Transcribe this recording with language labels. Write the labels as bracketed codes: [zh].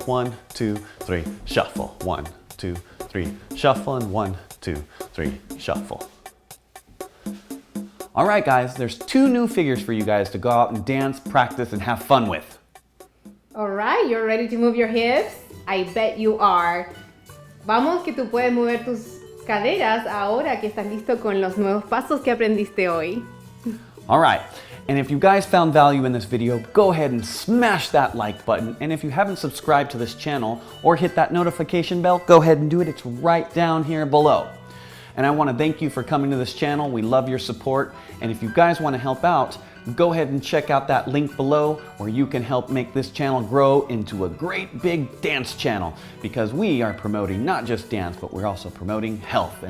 [en] 1, 2, 3, shuffle. 1, 2, 3, shuffle, and 1, 2, 3, shuffle. All right, guys, there's two new figures for you guys to go out and dance, practice, and have fun with. All right, you're ready to move your hips? I bet you are. [es] Vamos, que tú puedes mover tus caderas ahora que estás listo con los nuevos pasos que aprendiste hoy. [en] All right, and if you guys found value in this video, go ahead and smash that like button. And if you haven't subscribed to this channel or hit that notification bell, go ahead and do it. It's right down here below. And I want to thank you for coming to this channel. We love your support. And if you guys want to help out, go ahead and check out that link below where you can help make this channel grow into a great big dance channel, because we are promoting not just dance, but we're also promoting health.